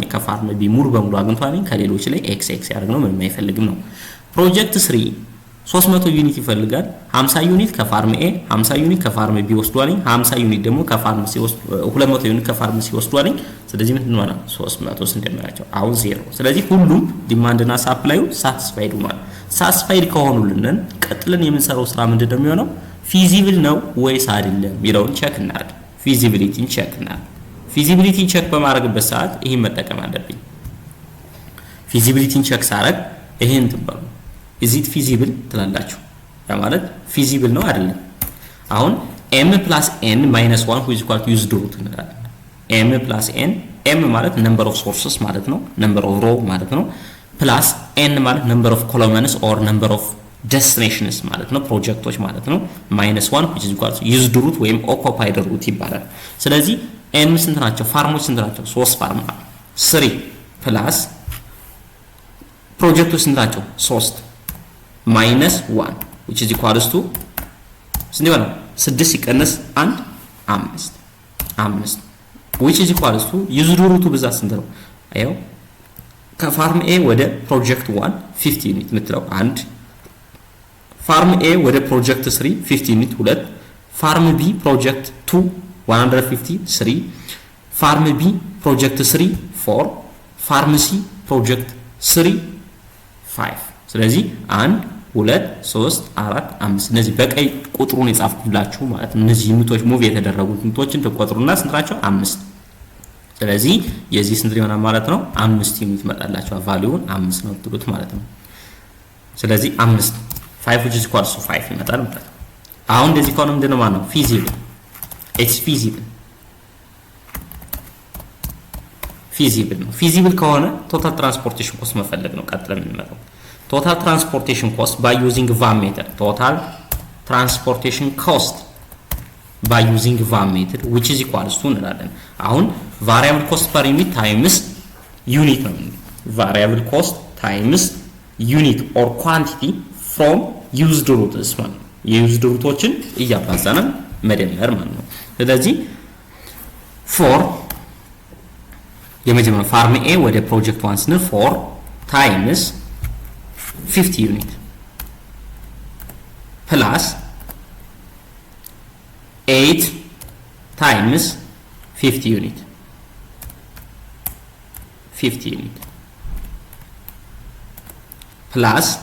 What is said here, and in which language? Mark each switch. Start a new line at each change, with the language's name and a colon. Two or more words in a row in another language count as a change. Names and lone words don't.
Amharic: ከፋርም ቢ ሙሉ በሙሉ አግኝቷል። ከሌሎች ላይ ኤክስ ኤክስ ያደርግ ነው፣ ምንም አይፈልግም ነው። ፕሮጀክት 3 300 ዩኒት ይፈልጋል። 50 ዩኒት ከፋርም ኤ 50 ዩኒት ከፋርም ቢ ወስዷል። 50 ዩኒት ደግሞ ከፋርም ሲ 200 ዩኒት ከፋርም ሲ ወስዷል። ስለዚህ ምን ነው 300 ስንደምራቸው አሁን 0። ስለዚህ ሁሉም ዲማንድ እና ሳፕላዩ ሳቲስፋይድ ሆኗል። ሳቲስፋይድ ከሆኑልን ቀጥለን የምንሰራው ስራ ምንድን ነው የሚሆነው? ፊዚብል ነው ወይስ አይደለም የሚለውን ቼክ እናድርግ። ፊዚቢሊቲን ቼክ እናድርግ። ፊዚቢሊቲን ቼክ በማድረግበት ሰዓት ይሄን መጠቀም አለብኝ። ፊዚቢሊቲን ቼክ ሳረግ ይሄን ትባሉ
English: is it feasible
Amharic: ትላላችሁ። ያ ማለት ፊዚብል ነው አይደለም። አሁን
English: m + n - 1 which is equal to used root
Amharic: እንላለን። m + n m ማለት
English: number of sources
Amharic: ማለት ነው፣
English: number of row
Amharic: ማለት ነው። ፕላስ n ማለት
English: number of columns or number of destinations
Amharic: ማለት ነው፣ ፕሮጀክቶች ማለት ነው። -1
English: which is equal to used root
Amharic: ወይም
English: occupied root
Amharic: ይባላል። ስለዚህ m ስንት ናቸው? ፋርሞች ስንት ናቸው? 3 ፋርም አለ። 3 ፕላስ ፕሮጀክቶች ስንት ናቸው? 3 -1
English: which is equals to
Amharic: ስንት ይሆናል? 6 ሲቀነስ 1 5
English: which is equals to used root
Amharic: ብዛት ስንት ነው? አየው ከፋርም ኤ ወደ ፕሮጀክት 1 50 ዩኒት የምትለው 1፣
English: farm A
Amharic: ወደ ፕሮጀክት 3 50 ዩኒት 2፣
English: farm B project 2
Amharic: 150 3፣
English: farm B project 3
Amharic: 4፣
English: farm C project 3
Amharic: 5። ስለዚህ 1 2 3 4 5 እነዚህ በቀይ ቁጥሩን የጻፍኩላችሁ ማለት ነው። እነዚህ ዩኒቶች ሙቭ የተደረጉት ዩኒቶችን ተቆጥሩና ስንት ናቸው? 5። ስለዚህ የዚህ ስንት ይሆናል ማለት ነው? 5 ዩኒት መጣላችሁ። ቫልዩውን 5 ነው ትሉት ማለት ነው። ስለዚህ 5 5
English: which is equals to
Amharic: 5 ይመጣል ማለት ነው። አሁን እንደዚህ ከሆነ ምንድነው ማለት ነው? ፊዚብል
English: it's feasible
Amharic: ፊዚብል ነው። ፊዚብል ከሆነ
English: total transportation cost
Amharic: መፈለግ ነው ቀጥለን የምንመጣው።
English: total transportation cost by using VAM method, total transportation cost by using VAM method which is
Amharic: equals to እንላለን። አሁን
English: variable cost per unit times unit
Amharic: ነው።
English: variable cost times unit or quantity from used routes
Amharic: ማለት ነው። የዩዝድ ሩቶችን እያባዛን መደመር ማለት ነው። ስለዚህ for የመጀመሪያው ፋርም ኤ ወደ ፕሮጀክት 1 ስንል
English: for times 50 unit plus 8 times 50 unit 50 unit plus